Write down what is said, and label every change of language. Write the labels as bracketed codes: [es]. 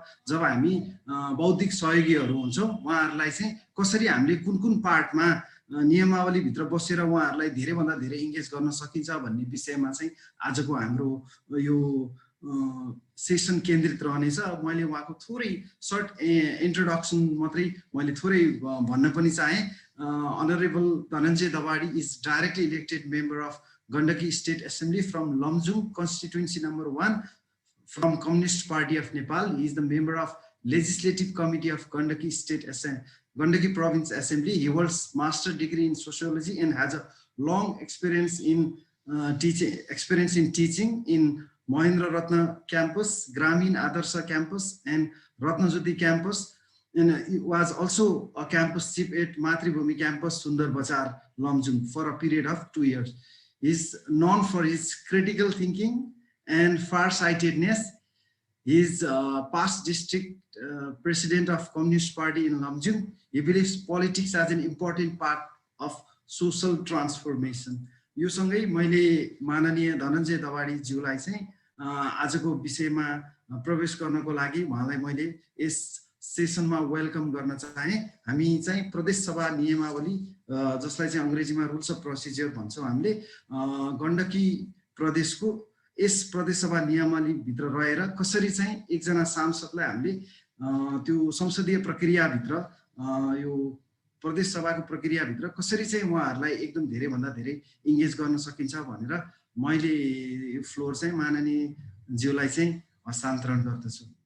[ne] जब हामी बौद्धिक सहयोगीहरू हुन्छौँ उहाँहरूलाई चाहिँ कसरी हामीले कुन कुन पार्टमा नियमावलीभित्र बसेर उहाँहरूलाई धेरैभन्दा धेरै इङ्गेज गर्न सकिन्छ भन्ने विषयमा चाहिँ आजको हाम्रो यो सेसन केन्द्रित रहनेछ। मैले उहाँको थोरै सर्ट इन्ट्रोडक्सन मात्रै मैले थोरै भन्न पनि चाहेँ। [en] Honorable Dhananjay Dawadi is directly elected member of Gandaki State Assembly from Lomjung constituency number 1 from Communist Party of Nepal. He is the member of Legislative Committee of Gandaki Gandaki Province Assembly. He holds master degree in sociology and has a long experience in teaching in Mahendra Ratna campus, Gramin Adarsha campus and Ratnajyoti campus. And he was also a campus chief at Matribhumi campus, Sundar Bazar, Lomjung, for a period of 2 years. He is known for his critical thinking and far-sightedness. He is past district president of Communist Party in Lomjung. He believes politics as an important part of social transformation. [ne] यो सँगै मैले माननीय धनञ्जय दवाडी ज्यूलाई चाहिँ आजको विषयमा प्रवेश गर्नको लागि उहाँलाई मैले यस सेसनमा वेलकम गर्न चाहे। हामी चाहिँ प्रदेश सभा नियमावली जसलाई चाहिँ अंग्रेजीमा रुल्स अफ प्रोसिजर भन्छौं, हामीले गण्डकी प्रदेशको यस प्रदेश सभा नियमावली भित्र रहेर कसरी चाहिँ एकजना सांसदलाई हामीले त्यो संसदीय प्रक्रिया भित्र यो प्रदेश सभाको प्रक्रिया भित्र कसरी चाहिँ उहाँहरूलाई एकदम धेरै भन्दा धेरै इङ्गेज गर्न सकिन्छ भनेर मैले यो फ्लोर चाहिँ माननीय ज्यूलाई चाहिँ हस्तान्तरण गर्दछु।